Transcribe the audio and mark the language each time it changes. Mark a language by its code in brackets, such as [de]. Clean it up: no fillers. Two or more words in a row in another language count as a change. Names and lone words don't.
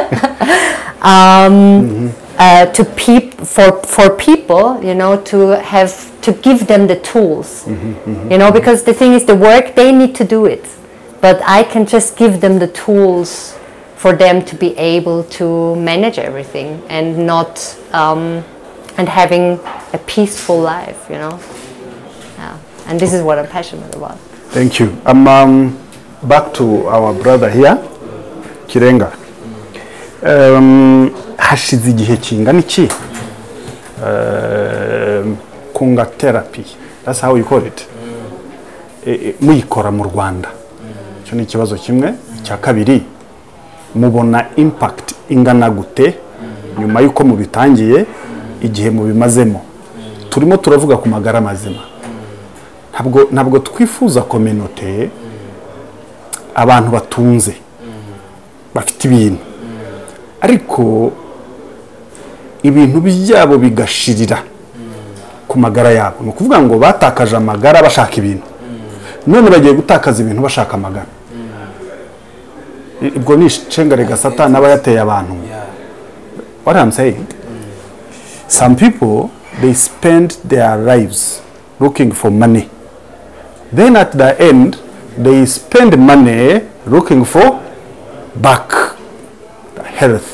[en] for people, you know, to give them the tools, you know, because the thing is, the work, they need to do it, but I can just give them the tools for them to be able to manage everything and not and having a peaceful life, you know. Yeah. And this is what I'm passionate about. Thank you. Back to our brother here, Kirenga. [rw] Hashize igihe kingana iki kunga therapy, [en] that's how you call it, [rw] muyikora mu Rwanda? Cyo ni ikibazo kimwe. Cya kabiri, mubona impact ingana gute nyuma y'uko mubitangiye igihe mubimazemo turimo turavuga ku magara mazima ntabwo twifuza communauté abantu batunze bafite ibintu ariko ibintu byabo bigashirira ku magara yabo no kuvuga ngo batakaje amagara bashaka ibintu none bagiye gutakaza ibintu bashaka amagara ibwo ni cengarega satani aba yateye abantu. [en] What I'm saying, some people they spend their lives looking for money, then at the end they spend money looking for back the health.